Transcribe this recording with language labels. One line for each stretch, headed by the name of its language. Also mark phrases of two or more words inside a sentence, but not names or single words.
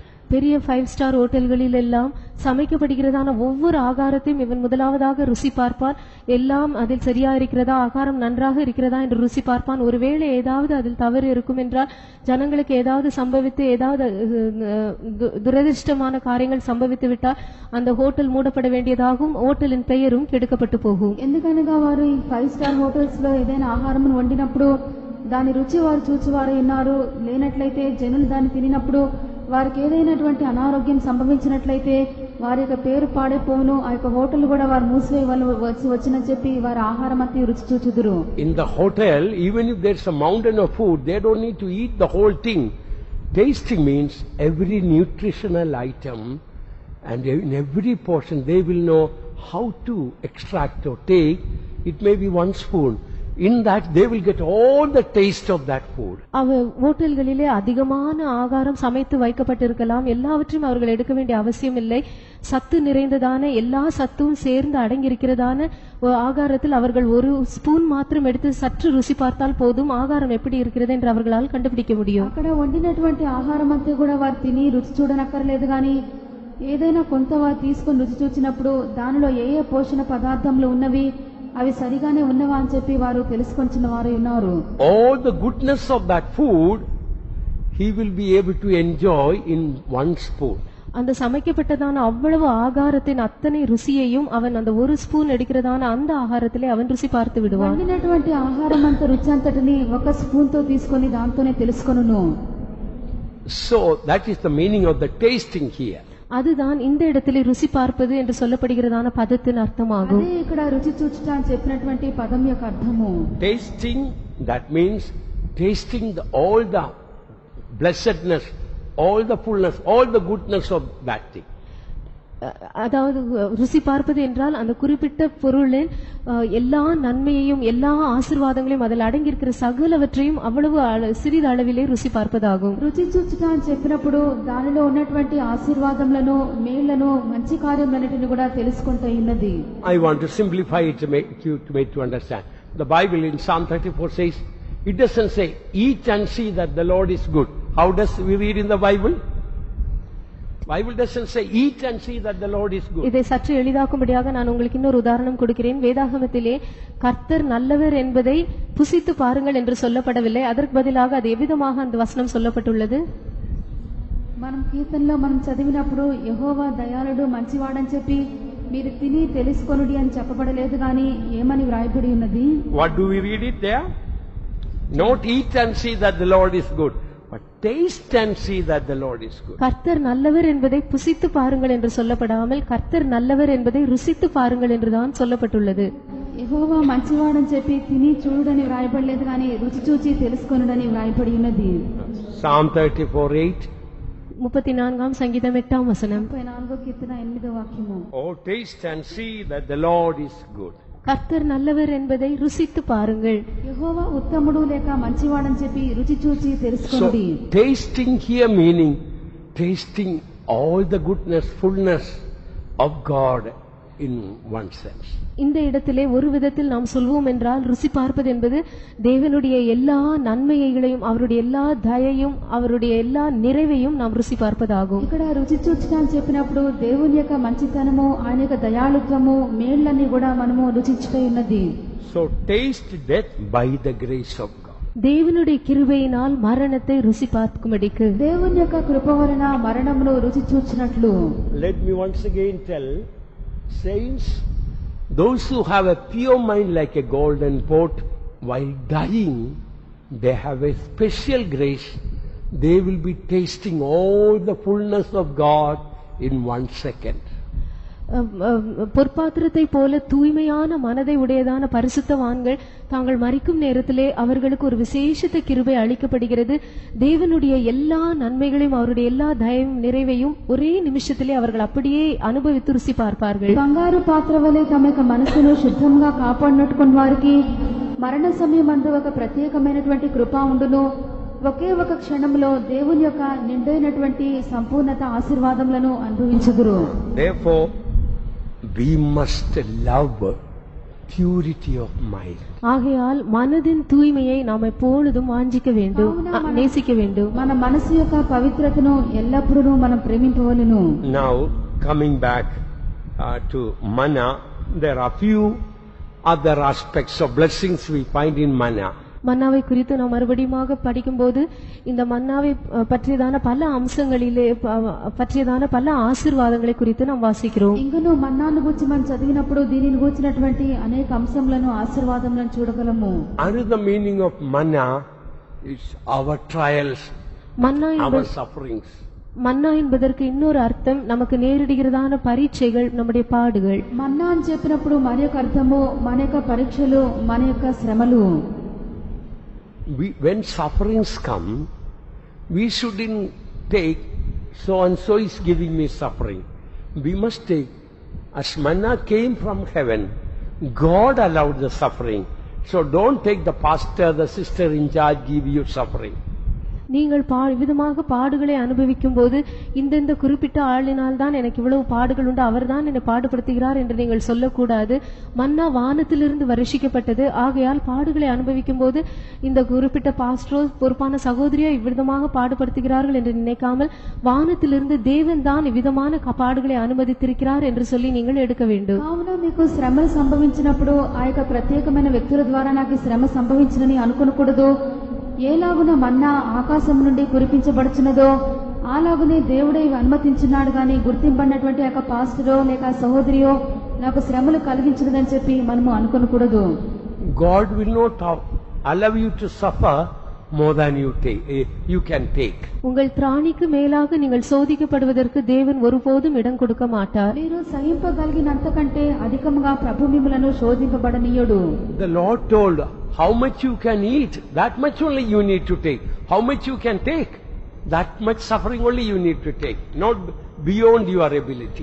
Tamil: பெரிய 5
English: star hotels
Tamil: எல்லாம் சமைக்கப்படுகிறதான ஒவ்வொரு ஆகாரத்தையும் இவன் முதலாவதாக ருசி பார்ப்பான். எல்லாம் அதில் சரியா இருக்கிறதா, ஆகாரம் நன்றாக இருக்கிறதா என்று ருசி பார்ப்பான். ஒருவேளை ஏதாவது அதில் தவறு இருக்கும் என்றால், ஜனங்களுக்கு ஏதாவது சம்பவித்து ஏதாவது துரதிருஷ்டமான காரியங்கள் சம்பவித்து விட்டால் அந்த ஹோட்டல் மூடப்பட வேண்டியதாகவும் హోటలిன் பெயரும் கெடுக்கப்பட்டு போகும்.
Telugu: ఎందుకనగా వారు ఈ 5
English: star hotels
Telugu: లో ఏదైనా ఆహారం వండినప్పుడు దాని రుచి వారు చూచివారు ఉన్నారు. లేనట్లయితే జనులు దాన్ని తినినప్పుడు వారికి ఏదైనటువంటి అనారోగ్యం సంభవించినట్లయితే వారి యొక్క పేరు పాడైపోవును. ఆ యొక్క హోటల్ కూడా వారు మూసివేయవలసి వచ్చినని చెప్పి వారి ఆహారం అంతా రుచి చూచుదురు.
English: In the hotel, even if there's a mountain of food, they don't need to eat the whole thing. Tasting means every nutritional item, and in every portion they will know how to extract or take. It may be 1 spoon. In that they will get all the taste of that food.
Tamil: ஹோட்டல்களிலே அதிகமான ஆகாரம் சமைத்து வைக்கப்பட்டிருக்கலாம். எல்லாவற்றையும் அவர்கள் எடுக்க வேண்டிய அவசியம் இல்லை. சத்து நிறைந்ததான எல்லா சத்தும் சேர்ந்து அடங்கியிருக்கிறதான ஆகாரத்தில் அவர்கள் 1 ஸ்பூன் மாத்திரம் எடுத்து சற்று ருசி பார்த்தால் போதும் ஆகாரம் எப்படி இருக்கிறது என்று அவர்களால் கண்டுபிடிக்க முடியும்.
Telugu: అక్కడ వండినటువంటి ఆహారం అంతా కూడా వారు తిని రుచి చూడనక్కర్లేదు. కానీ ఏదైనా కొంత వారు తీసుకొని రుచి చూచినప్పుడు దానిలో ఏ ఏ పోషణ పదార్థములు ఉన్నవి, అవి సరిగానే ఉన్నవా అని చెప్పి వారు తెలుసుకొంచిన వారు ఉన్నారు.
English: All the goodness of that food he will be able to enjoy in 1 spoon.
Tamil: அந்த சமைக்கப்பட்டதான அவ்வளவு ஆகாரத்தின் அத்தனை ருசியையும் அவன் அந்த 1 ஸ்பூன் எடுக்கிறதான அந்த ஆகாரத்திலே அவன் ருசி பார்த்து விடுவான்.
Telugu: వండినటువంటి ఆహారం అంత రుచి అంతటిని 1 స్పూన్ తో తీసుకొని దాంతోనే తెలుసుకొనును.
English: So that is the meaning of the tasting here.
Tamil: அதுதான் இந்த இடத்திலே ருசி பார்ப்பது என்று சொல்லப்படுகிறதான பதத்தின் அர்த்தமாகும்.
Telugu: అదే ఇక్కడ రుచి చూచుట అని చెప్పినటువంటి పదం యొక్క అర్థము.
English: Tasting, that means tasting all the blessedness, all the fullness, all the goodness of that thing.
Tamil: அதாவது ருசி பார்ப்பது என்றால் அந்த குறிப்பிட்ட பொருளின் எல்லா நன்மையையும் எல்லா ஆசீர்வாதங்களையும் அதில் அடங்கியிருக்கிற சகலவற்றையும் அவ்வளவு சிறிது அளவிலே ருசி பார்ப்பதாகும்.
Telugu: రుచి చూచుట అని చెప్పినప్పుడు దానిలో ఉన్నటువంటి ఆశీర్వాదములను, మేళ్లను, మంచి కార్యములన్నిటిని కూడా తెలుసుకుంటూ ఉన్నది.
English: I want to simplify it to make you understand. The Bible in Psalm 34 says, it doesn't say eat and see that the Lord is good. How does we read in the Bible? Bible doesn't say eat and see that the Lord is good.
Tamil: இதை சற்று எளிதாக்கும்படியாக நான் உங்களுக்கு இன்னொரு உதாரணம் கொடுக்கிறேன். வேதாகமத்திலே கர்த்தர் நல்லவர் என்பதை புசித்து பாருங்கள் என்று சொல்லப்படவில்லை. அதற்கு பதிலாக அது எவ்விதமாக அந்த வசனம் சொல்லப்பட்டுள்ளது?
Telugu: మనం కీర్తనలో మనం చదివినప్పుడు యెహోవా దయాళుడు మంచివాడని చెప్పి మీరు తిని తెలుసుకొనుడి అని చెప్పబడలేదు, కానీ ఏమని వ్రాయబడి ఉన్నది?
English: What do we read it there? Not eat and see that the Lord is good, but taste and see that the Lord is good.
Tamil: கர்த்தர் நல்லவர் என்பதை புசித்து பாருங்கள் என்று சொல்லப்படாமல் கர்த்தர் நல்லவர் என்பதை ருசித்து பாருங்கள் என்றுதான் சொல்லப்பட்டுள்ளது.
Telugu: యెహోవా మంచివాడని చెప్పి తిని చూడని వ్రాయబడలేదు, కానీ రుచి చూచి తెలుసుకొనుడని వ్రాయబడి ఉన్నది.
English: Psalm 34:8.
Tamil: 34ஆம் சங்கீதம் 8ஆம் வசனம்.
Telugu: 34వ కీర్తన 8వ వాక్యము.
English: Oh, taste and see that the Lord is good.
Tamil: கர்த்தர் நல்லவர் என்பதை ருசித்து பாருங்கள்.
Telugu: యెహోవా ఉత్తముడు లేక మంచివాడని చెప్పి రుచి చూచి So తెలుసుకొనుడి.
English: tasting here meaning tasting all the goodness, fullness of God in one sense.
Tamil: இந்த இடத்திலே ஒரு விதத்தில் நாம் சொல்வோம் என்றால் ருசி பார்ப்பது என்பது தேவனுடைய எல்லா நன்மைகளையும் அவருடைய எல்லா தயையும் அவருடைய எல்லா நிறைவையும் நாம் ருசி பார்ப்பதாகும்.
Telugu: ఇక్కడ రుచి చూచుట అని చెప్పినప్పుడు దేవుని యొక్క మంచితనము, ఆయన యొక్క దయాళుత్వము, మేళ్లన్నీ కూడా మనము రుచించుటై ఉన్నది.
English: So taste death by the grace of God.
Tamil: தேவனுடைய கிருபையினால் மரணத்தை ருசி பார்க்கும்படிக்கு
Telugu: దేవుని యొక్క కృప వలన మరణమును రుచి చూచినట్లు.
English: Let me once again tell saints, those who have a pure mind like a golden pot, while dying they have a special grace. They will be tasting all the fullness of God in 1 second.
Tamil: பொற்பாத்திரத்தை போல தூய்மையான மனதை உடையதான பரிசுத்தவான்கள் தாங்கள் மரிக்கும் நேரத்திலே அவர்களுக்கு ஒரு விசேஷத்த கிருபை அளிக்கப்படுகிறது. தேவனுடைய எல்லா நன்மைகளையும் அவருடைய எல்லா தயவும் நிறைவையும் ஒரே நிமிஷத்திலே அவர்கள் அப்படியே அனுபவித்து ருசி பார்ப்பார்கள்.
Telugu: బంగారు పాత్ర వలె తమ యొక్క మనసును శుద్ధంగా కాపాడినట్టుకున్న వారికి మరణ సమయమందు ఒక ప్రత్యేకమైనటువంటి కృప ఉండును. ఒకే ఒక క్షణంలో దేవుని యొక్క నిండైనటువంటి సంపూర్ణత ఆశీర్వాదములను అనుభవించుదురు.
English: Therefore we must love purity of mind.
Tamil: ஆகையால் மனதின் தூய்மையை நாம் எப்பொழுதும் வாஞ்சிக்க வேண்டும், நேசிக்க வேண்டும்.
Telugu: మన మనసు యొక్క పవిత్రతను ఎల్లప్పుడూ మనం ప్రేమింపవలెను.
English: Now coming back to manna, there are few other aspects of blessings we find in manna.
Tamil: மன்னாவை குறித்து நாம் மறுபடியும் படிக்கும்போது இந்த மன்னாவை பற்றியதான பல அம்சங்களிலே பற்றியதான பல ஆசீர்வாதங்களை குறித்து நாம் வாசிக்கிறோம்.
Telugu: ఇంకను మన్నాను గురించి మనం చదివినప్పుడు దీనిని గురించినటువంటి అనేక అంశములను ఆశీర్వాదములను చూడగలము.
English: Another meaning of manna is our trials, our sufferings.
Tamil: மன்னா என்பதற்கு இன்னொரு அர்த்தம் நமக்கு நேரிடுகிறதான பரீட்சைகள், நம்முடைய பாடுகள்.
Telugu: మన్నా అని చెప్పినప్పుడు మన యొక్క అర్థము మన యొక్క పరీక్షలు, మన యొక్క శ్రమలు.
English: When sufferings come, we shouldn't take so and so is giving me suffering. We must take, as manna came from heaven, God allowed the suffering. So don't take the pastor, the sister in charge give you suffering.
Tamil: நீங்கள் விதமாக பாடுகளை அனுபவிக்கும் போது இந்த குறிப்பிட்ட ஆளினால் தான் எனக்கு இவ்வளவு பாடுகள் உண்டு, அவர் தான் என்னை பாடுபடுத்துகிறார் என்று நீங்கள் சொல்லக்கூடாது. மன்னா வானத்திலிருந்து வருஷிக்கப்பட்டது. ஆகையால் பாடுகளை அனுபவிக்கும் போது இந்த குறிப்பிட்ட பாஸ்டரோ பொறுப்பான சகோதரியோ இவ்விதமாக பாடுபடுத்துகிறார்கள் என்று நினைக்காமல் வானத்திலிருந்து தேவன் தான் இவ்விதமான பாடுகளை அனுமதித்திருக்கிறார் என்று சொல்லி நீங்கள் எடுக்க வேண்டும்.
Telugu: కావున మీకు శ్రమలు సంభవించినప్పుడు ఆ యొక్క ప్రత్యేకమైన వ్యక్తుల ద్వారా నాకు శ్రమ సంభవించినని అనుకోకూడదు. ఏలాగున మన్నా ఆకాశం నుండి కురిపించబడుచున్నదో అలాగునే దేవుడే అనుమతించున్నాడు గాని గుర్తింపబడినటువంటి ఒక పాస్టరో లేక సహోదరియో నాకు శ్రమలు కలిగించినదని చెప్పి మనము అనుకోకూడదు.
English: God will not allow you to suffer more than you can take.
Tamil: உங்கள் திராணிக்கு மேலாக நீங்கள் சோதிக்கப்படுவதற்கு தேவன் ஒருபோதும் இடம் கொடுக்க மாட்டார்.
Telugu: మీరు సహింపగలిగినంతకంటే అధికముగా ప్రభు మిమ్మలను శోధింపబడనీయుడు.
English: The Lord told how much you can eat, that much only you need to take. How much you can take, that much suffering only you need to take, not beyond your ability.